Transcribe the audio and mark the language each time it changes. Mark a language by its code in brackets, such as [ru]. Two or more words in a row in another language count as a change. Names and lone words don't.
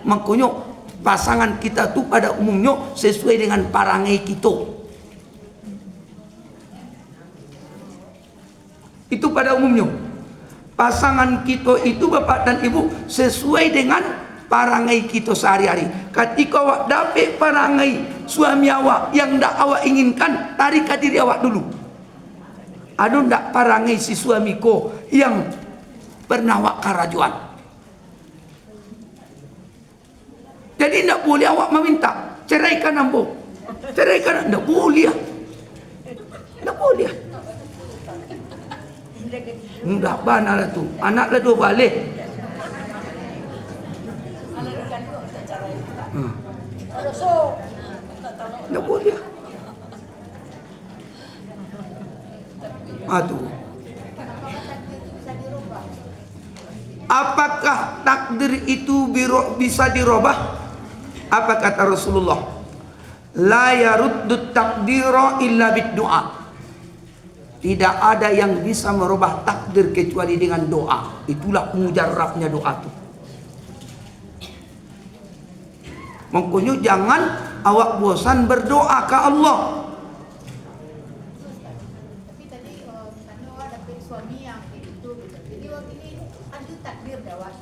[id] Makanya pasangan kita tu pada umumnya sesuai dengan parangai kita. Itu pada umumnya pasangan kita itu bapak dan ibu sesuai dengan parangai kita sehari-hari. Ketika awak dapat parangai suami awak yang tak awak inginkan, tarik ke diri awak dulu. Ada tak parangai si suamiku yang pernah awak karajuan? Jadi tak boleh awak meminta ceraikan ambo, ceraikan, tak boleh. [min] Tak boleh. Mudah bana lah tu. Anak lah tu balik. Tak boleh. [id] Aduh. Apakah takdir itu bisa dirubah? Apa kata Rasulullah? [ar] لا يرد القدر إلا بالدعاء. [id] Tidak ada yang bisa merubah takdir kecuali dengan doa. Itulah mujarabnya doa itu. Makanya jangan awak bosan berdoa ke Allah. Tapi tadi misalnya awak dapat suami yang itu, jadi waktu ini ada takdir dah waktu.